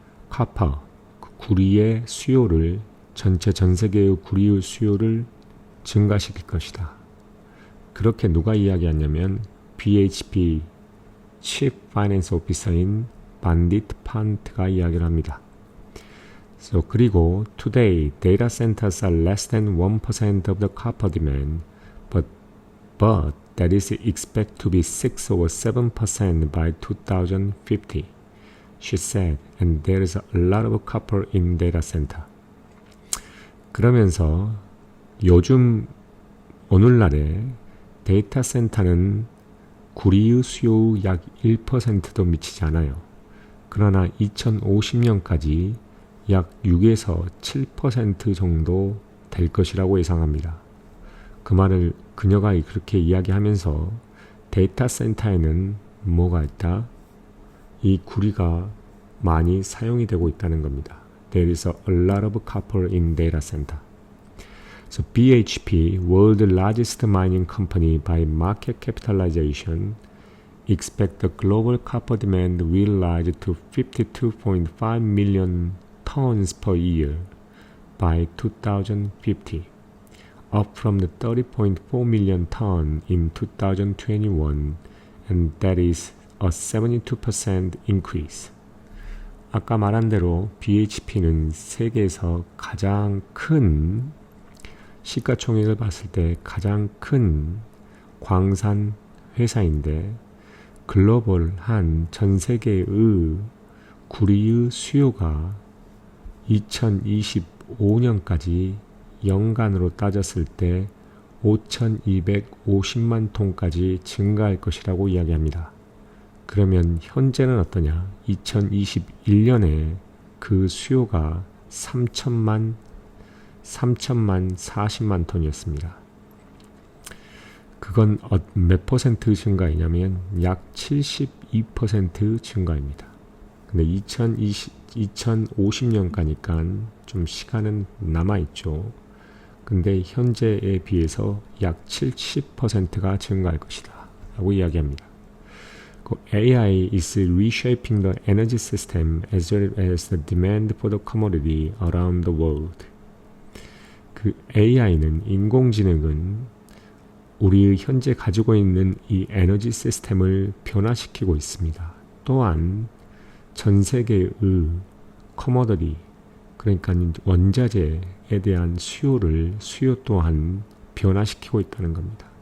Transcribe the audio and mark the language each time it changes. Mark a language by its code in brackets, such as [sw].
[ko] 카퍼, 구리의 수요를 전 세계의 구리의 수요를 증가시킬 것이다. 그렇게 누가 이야기하냐면 BHP Chief Finance Officer인 반디트 판트가 이야기를 합니다. 그리고 [en] Today, data centers are less than 1% of the copper demand, but that is expected to be 6 or 7% by 2050, she said, and there is a lot of copper in data center. [ko] 그러면서 요즘 오늘날에 데이터 센터는 구리의 수요 약 1%도 미치지 않아요. 그러나 2050년까지 약 6에서 7% 정도 될 것이라고 예상합니다. 그 말을 그녀가 그렇게 이야기하면서 데이터 센터에는 뭐가 있다? 이 구리가 많이 사용이 되고 있다는 겁니다. [en] there is a lot of copper in data center. So BHP, world's largest mining company by market capitalization, expect the global copper demand will rise to 52.5 million tons per year by 2050, up from the 30.4 million ton in 2021, and that is a 72% increase. [ko] 아까 말한 대로 BHP는 세계에서 가장 큰 시가총액을 봤을 때 가장 큰 광산 회사인데 글로벌한 전 세계의 구리의 수요가 2025년까지 연간으로 따졌을 때 5,250만 톤까지 증가할 것이라고 이야기합니다. 그러면 현재는 어떠냐? 2021년에 그 수요가 3천만 40만 톤이었습니다. 그건 몇 퍼센트 증가이냐면 약 72% 증가입니다. 근데 2050년까지니까 좀 시간은 남아있죠. 근데 현재에 비해서 약 70%가 증가할 것이다 라고 이야기합니다. [en] AI is reshaping the energy system as well as the demand for the commodity around the world. [ko] 그 AI는, 인공지능은 우리 현재 가지고 있는 이 에너지 시스템을 변화시키고 있습니다. 또한 전 세계의 커머더리, 그러니까 원자재에 대한 수요 또한 변화시키고 있다는 겁니다.